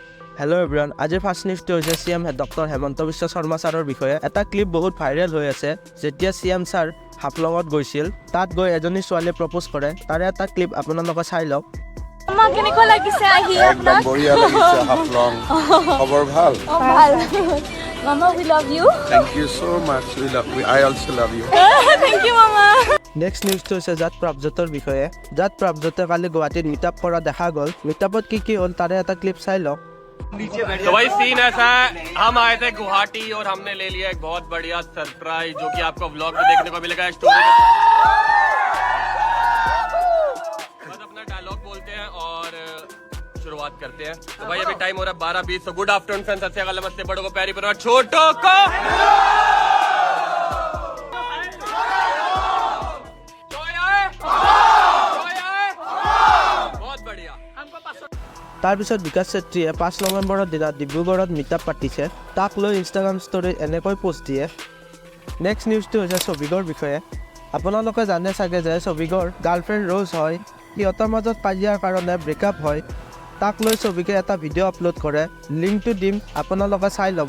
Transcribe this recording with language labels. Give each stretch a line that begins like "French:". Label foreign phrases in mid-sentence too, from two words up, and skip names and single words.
English: hello everyone,
Assamese: আজিৰ ফাৰ্ষ্ট নিউজটো হৈছে CM ডক্টৰ হেমন্ত বিশ্ব শৰ্মা ছাৰৰ বিষয়ে। এটা ক্লিপ বহুত ভাইৰেল হৈ আছে, যেতিয়া CM ছাৰ হাফলঙত গৈছিল, তাত গৈ এজনী ছোৱালীয়ে প্ৰপ'জ কৰে। তাৰে এটা ক্লিপ আপোনালোকে চাই লওক। মামা কেনেকুৱা লাগিছে আহি একদম বঢ়িয়া লাগিছে হাফলং। খবৰ ভাল?
English: ভাল। মামা we love you. Thank you so much. I also love you. Thank you মামা।
Assamese: নেক্সট নিউজটো হৈছে জাট প্ৰাবজ্যোতৰ বিষয়ে। জাট প্ৰাবজ্যোতে কালি গুৱাহাটীত মিটআপ কৰা দেখা গ'ল। মিটআপত কি হ'ল তাৰে এটা ক্লিপ চাই লওক।
Hindi: तो भाई सीन ऐसा है, हम आए थे गुवाहाटी और हमने ले लिया एक बहुत बढ़िया सरप्राइज जो कि आपको व्लॉग में देखने को मिलेगा। स्टोरी बस अपना डायलॉग बोलते हैं और शुरुआत करते हैं। तो भाई अभी टाइम हो रहा है 12:20। तो
English: good afternoon friends,
Hindi: अच्छे गलत नमस्ते, बड़ों को प्यारी परिवार, छोटों को बहुत बढ़िया।
Assamese: তাৰপিছত বিকাশ চেত্ৰীয়ে 5 নৱেম্বৰৰ দিনা ডিব্ৰুগড়ত মিটআপ পাতিছে। তাক লৈ ইনষ্টাগ্ৰাম ষ্টৰীত এনেকৈ পোষ্ট দিয়ে। নেক্সট নিউজটো হৈছে ছবিগৰ বিষয়ে। আপোনালোকে জানে চাগে যে ছবিগৰ গাৰ্লফ্ৰেণ্ড ৰ'জ হয়। সিহঁতৰ মাজত কাজিয়াৰ কাৰণে ব্ৰেকআপ হয়। তাক লৈ ছবিকে এটা ভিডিঅ' আপলোড কৰে, লিংকটো দিম, আপোনালোকে চাই ল'ব।